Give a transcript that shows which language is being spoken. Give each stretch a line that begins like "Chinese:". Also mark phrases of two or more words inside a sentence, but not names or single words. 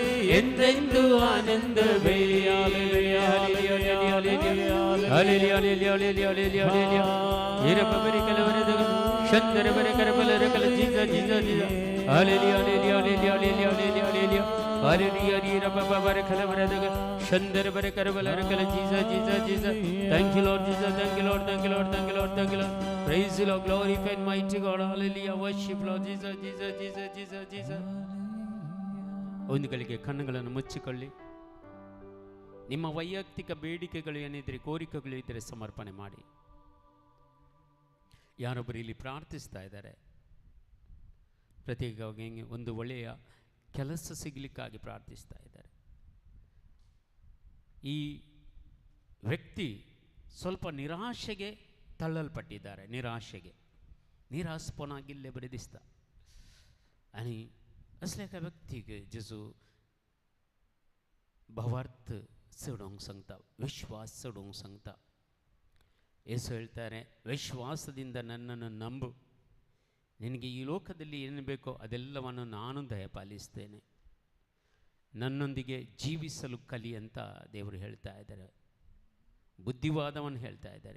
English: ಎಂದೆಂದು ಆನಂದವೇ ಶಂಕರ ಬರೆ ಕರಬಲರ ಕಲ ಜೀಸ ಜೀಸ ಜೀಸ ಹಾಲೆಲಿ ಹಾಲೆಲಿ ಹಾಲೆಲಿ ಹಾಲೆಲಿ ಹಾಲೆಲಿ ಹಾಲೆಲಿ ಹಾಲೆಲಿ ಹರಿ ರಬ ಬರೆ ಕಲ ಬರದಗ ಶಂಕರ ಬರೆ ಕರಬಲರ ಕಲ ಜೀಸ ಜೀಸ ಜೀಸ Thank you Lord Jesus thank you Lord thank you Lord thank you Lord thank you Lord praise you Lord glorify mighty God hallelujah worship Lord Jesus Jesus Jesus Jesus Jesus
Kannada: ಒಂದು ಗಳಿಗೆ ಕಣ್ಣುಗಳನ್ನು ಮುಚ್ಚಿಕೊಳ್ಳಿ. ನಿಮ್ಮ ವೈಯಕ್ತಿಕ ಬೇಡಿಕೆಗಳು ಏನಿದ್ರೆ ಕೋರಿಕೆಗಳು ಇದ್ದರೆ ಸಮರ್ಪಣೆ ಮಾಡಿ. ಯಾರೊಬ್ಬರು ಇಲ್ಲಿ ಪ್ರಾರ್ಥಿಸ್ತಾ ಇದ್ದಾರೆ, ಪ್ರತ್ಯೇಕವಾಗಿ ಒಂದು ಒಳ್ಳೆಯ ಕೆಲಸ ಸಿಗಲಿಕ್ಕಾಗಿ ಪ್ರಾರ್ಥಿಸ್ತಾ ಇದ್ದಾರೆ. ಈ ವ್ಯಕ್ತಿ ಸ್ವಲ್ಪ ನಿರಾಶೆಗೆ ತಳ್ಳಲ್ಪಟ್ಟಿದ್ದಾರೆ,
Konkani: निराशपणागिल्ले बरे दिसता. आणि असल्या एका व्यक्तीक जेजू भावार्थ सोडूंक सांगता, विश्वास सोडूंक सांगता.
Kannada: ಯೇಸು ಹೇಳ್ತಾರೆ, ವಿಶ್ವಾಸದಿಂದ ನನ್ನನ್ನು ನಂಬು, ನಿನಗೆ ಈ ಲೋಕದಲ್ಲಿ ಏನು ಬೇಕೋ ಅದೆಲ್ಲವನ್ನು ನಾನು ದಯಪಾಲಿಸ್ತೇನೆ, ನನ್ನೊಂದಿಗೆ ಜೀವಿಸಲು ಕಲಿ ಅಂತ ದೇವರು ಹೇಳ್ತಾ ಇದ್ದಾರೆ. ಬುದ್ಧಿವಾದವನ್ನು ಹೇಳ್ತಾ ಇದ್ದಾರೆ.